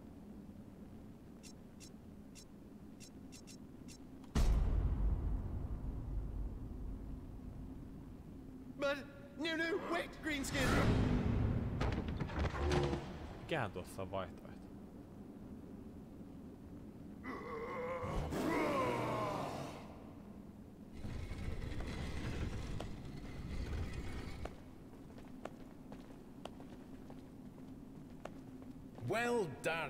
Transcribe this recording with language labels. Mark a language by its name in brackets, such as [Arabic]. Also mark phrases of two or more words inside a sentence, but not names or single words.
[English] But, no, wait, Greenskin! [Finnish] Mikähän tuossa on vaihtoehto? [English] Well done.